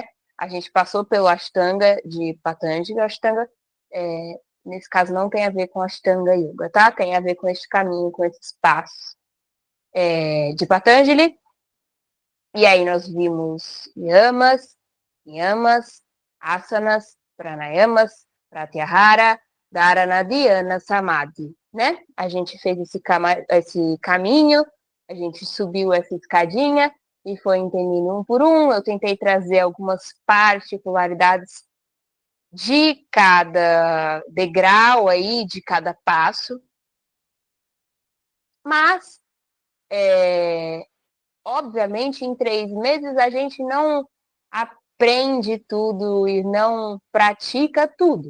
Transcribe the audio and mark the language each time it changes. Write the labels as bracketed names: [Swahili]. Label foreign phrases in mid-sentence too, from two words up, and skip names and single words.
[Portuguese] A gente passou pelo Ashtanga de Patanjali. Ashtanga, nesse caso, não tem a ver com Ashtanga Yoga, tá? Tem a ver com este caminho, com esses passos de Patanjali. E aí nós vimos yamas, asanas, pranayamas, pratyahara, dharana, dhyana, samadhi, né? A gente fez esse caminho, a gente subiu essa escadinha e foi entendendo um por um. Eu tentei trazer algumas particularidades de cada degrau aí, de cada passo, mas obviamente, em 3 meses a gente não aprende tudo e não pratica tudo.